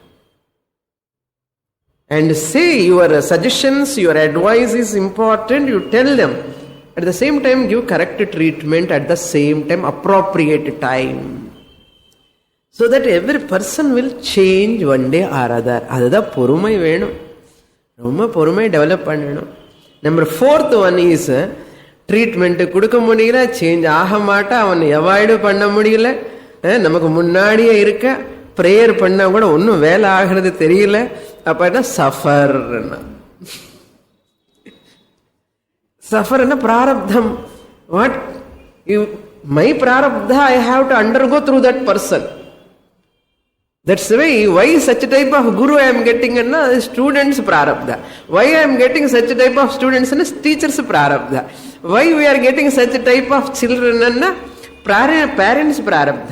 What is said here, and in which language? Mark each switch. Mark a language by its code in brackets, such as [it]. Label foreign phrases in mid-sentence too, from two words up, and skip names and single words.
[en] And say your suggestions, your advice is important, you tell them. At the same time, give correct treatment at the same time, appropriate time. So that every person will change one day or other. [ta] அத பொறுமை வேணும். ரொம்ப பொறுமை develop பண்ணனும். [en] Number 4th one is treatment [ta] குடுக்க முடியல, change ஆக மாட்டா, அவனை அவாய்டு பண்ண முடியல, நமக்கு முன்னாடியே இருக்க, பிரேயர் பண்ணா கூட ஒன்றும் வேலை ஆகிறது தெரியல. அப்ப என்ன சஃபர்? சஃபர் என்ன? பிராரப்தம். [en] What you my prarabdha I have to undergo through that person. That's why such type of guru I am getting anna students prarabdha. Why I am getting such type of students anna teachers prarabdha. Why we are getting such type of children anna parents prarabdha.